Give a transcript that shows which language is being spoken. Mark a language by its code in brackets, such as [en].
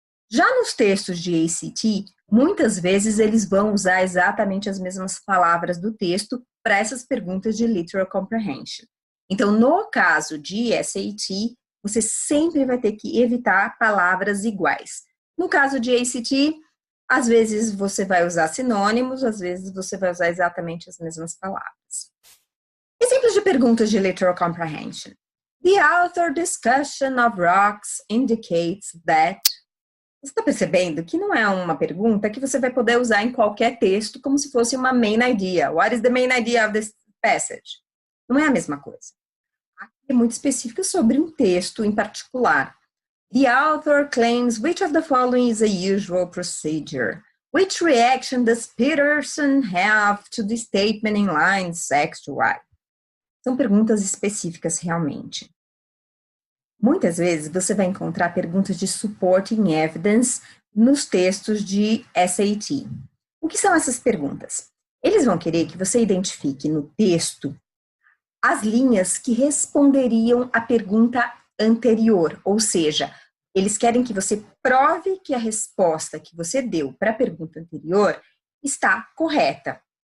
[pt] Já nos textos de ACT, muitas vezes eles vão usar exatamente as mesmas palavras do texto para essas perguntas de literal comprehension. Então, no caso de SAT, você sempre vai ter que evitar palavras iguais. No caso de ACT, às vezes você vai usar sinônimos, às vezes você vai usar exatamente as mesmas palavras. Exemplos de perguntas de literal comprehension. [en] The author discussion of rocks indicates that... [pt] Você está percebendo que não é uma pergunta que você vai poder usar em qualquer texto como se fosse uma main idea. [en] What is the main idea of this passage? [pt] Não é a mesma coisa. Aqui é muito específico sobre um texto em particular. [en] The author claims which of the following is a usual procedure? Which reaction does Peterson have to the statement in lines X to Y? [pt] São perguntas específicas realmente. Muitas vezes você vai encontrar perguntas de supporting evidence nos textos de SAT. O que são essas perguntas? Eles vão querer que você identifique no texto as linhas que responderiam à pergunta anterior, ou seja, eles querem que você prove que a resposta que você deu para a pergunta anterior está correta.